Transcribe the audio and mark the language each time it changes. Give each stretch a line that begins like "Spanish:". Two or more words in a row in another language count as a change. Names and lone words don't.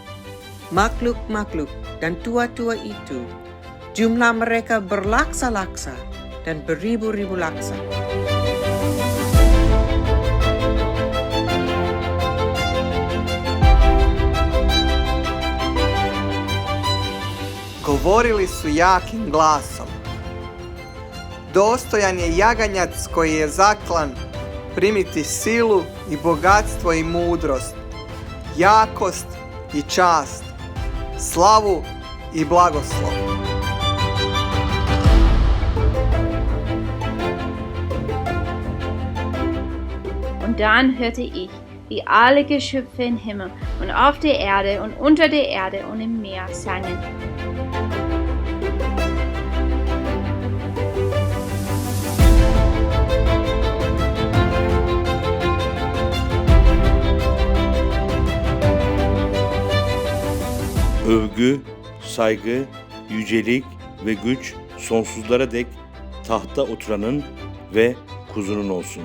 Indonesian: Makhluk-makhluk dan tua-tua itu, jumlah mereka berlaksa-laksa dan beribu-ribu laksa.
Croatian: Govorili su jakim glasom. Dostojan je jaganjac koji je zaklan primiti silu i bogatstvo i mudrost, jakost i čast, slavu i blagoslov.
German: Und dann hörte ich, wie alle Geschöpfe im Himmel und auf der Erde und unter der Erde und im Meer sangen.
Turkish: Övgü, saygı, yücelik ve güç sonsuzlara dek tahtta oturanın ve kuzunun olsun.